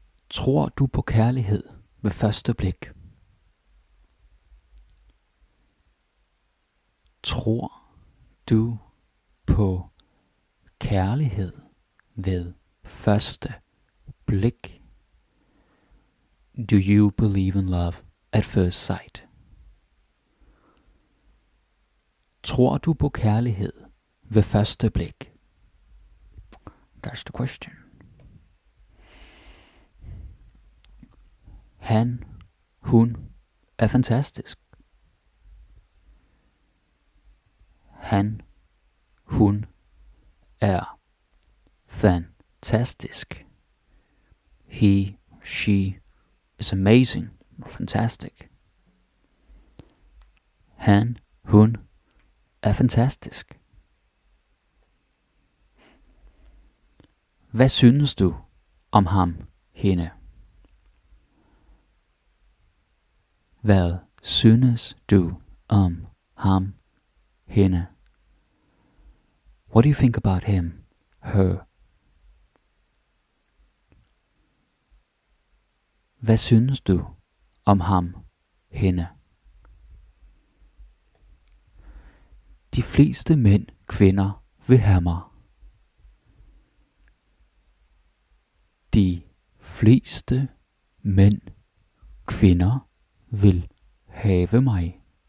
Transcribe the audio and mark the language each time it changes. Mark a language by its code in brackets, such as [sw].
[da] Tror du på kærlighed ved første blik? Tror du på kærlighed ved første blik? [en] Do you believe in love at first sight? [da] Tror du på kærlighed ved første blik? [en] That's the question. [da] Han, hun er fantastisk. Han, hun er fantastisk. [en] He, she is amazing, fantastic. [da] Han, hun er fantastisk. Hvad synes du om ham, hende? Hvad synes du om ham, hende? [en] What do you think about him, her? [da] Hvad synes du om ham, hende? De fleste mænd, kvinder vil have mig. De fleste mænd, kvinder vil have mig.